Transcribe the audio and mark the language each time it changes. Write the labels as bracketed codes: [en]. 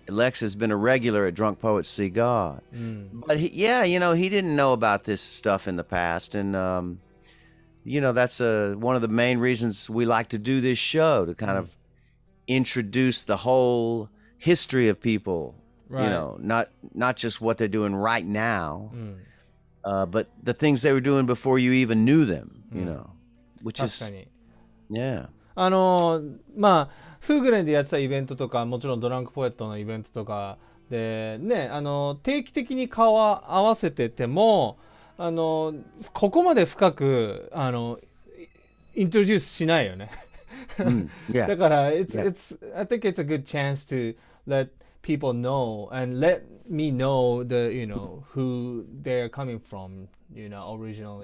[en] Lex has been a regular at Drunk Poets See God. But he didn't know about this stuff in the past, and that's one of the main reasons we like to do this show, to kind of introduce the whole history of people, not just what they're doing right now, but the things they were doing before you even knew them, which is [ja] 確かに。 [en] yeah. [ja] まあフーグレンでやってたイベントとか、もちろんドランクポエットのイベントとかでね、定期的に顔を合わせてても、ここまで深くイントロデュースしないよね。 [en] Yeah. だから、I think it's a good chance to let people know and let me know the who they're coming from originally.